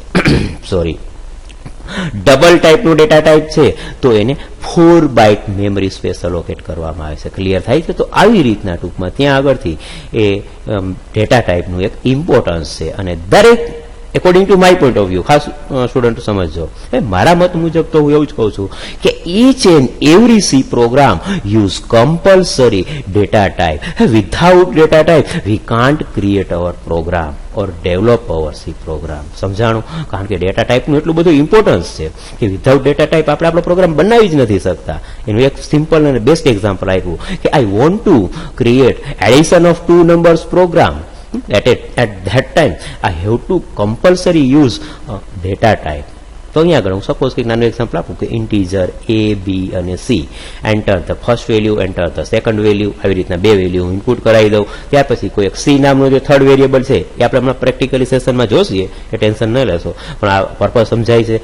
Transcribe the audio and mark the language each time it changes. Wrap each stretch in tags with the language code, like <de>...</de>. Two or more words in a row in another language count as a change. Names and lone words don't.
<gu>સોરી, ડબલ ટાઈપનું</gu> <en>data type</en> <gu>છે તો એને 4</gu> <en>byte memory space</en> <gu>અલોકેટ કરવામાં આવે છે. ક્લિયર થાય છે? તો આવી રીતના ટૂંકમાં ત્યાં આગળથી એ</gu> <en>data typeનું</en> <gu>એક ઇમ્પોર્ટન્સ છે. અને દરેક</gu> <en>according to my point of view,</en> <gu>ખાસ સ્ટુડન્ટ સમજજો, મારા મત મુજબ તો હું એવું જ કહું છું કે</gu> <en>each and every C program use compulsory data type. Without data type we can't create our program or develop our C program.</en> <gu>સમજાણું? કારણ કે</gu> <en>data typeનું</en> <gu>એટલું બધું ઇમ્પોર્ટન્સ છે કે</gu> <en>without data type</en> <gu>આપણે આપણો પ્રોગ્રામ બનાવી જ નથી શકતા. એનું એક સિમ્પલ અને બેસ્ટ એક્ઝામ્પલ આપ્યું કે</gu> <en>I want to create addition of 2 numbers program. At that time I have to compulsory use data type.</en> <gu>તો અહીંયા આગળ હું સપોઝ કંઈક નાનું એક્ઝામ્પલ આપું કે ઇન્ટીજર A, B અને C,</gu> <en>enter the first value, enter the second value,</en> <gu>આવી રીતના 2 વેલ્યુ હું ઇનપુટ કરાવી દઉં. ત્યાર પછી કોઈ એક C નામનું જે</gu> <en>third variable</en> <gu>છે એ આપણે હમણાં</gu> <en>practically sessionમાં</en> <gu>જોઈશે, એ ટેન્શન ન લેશો, પણ આ પર્પઝ સમજાય છે.</gu>